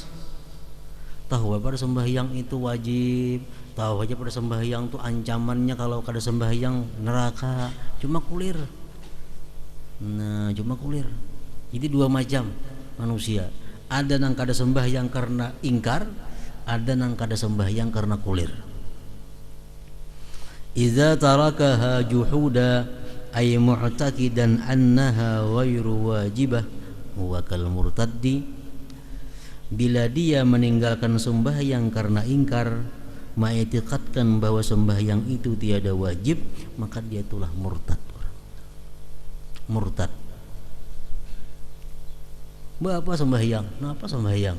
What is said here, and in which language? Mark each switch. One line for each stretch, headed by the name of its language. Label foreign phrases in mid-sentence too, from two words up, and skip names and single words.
Banjar: Tahu pada sembahyang itu wajib, tahu aja pada sembahyang itu ancamannya kalau kada sembahyang neraka, cuma kulir. Nah, cuma kulir. Jadi dua macam manusia. Ada yang kada sembahyang karena ingkar, ada yang kada sembahyang karena kulir.
Arabic: إذا تركها جحودا أي معتقدا أنها غير واجبة هو كالمرتد.
Indonesian: Bila dia meninggalkan sembahyang karena ingkar, mengiktikadkan bahwa sembahyang itu tiada wajib, maka dia itulah murtad. Murtad. Bapak sembahyang, kenapa sembahyang?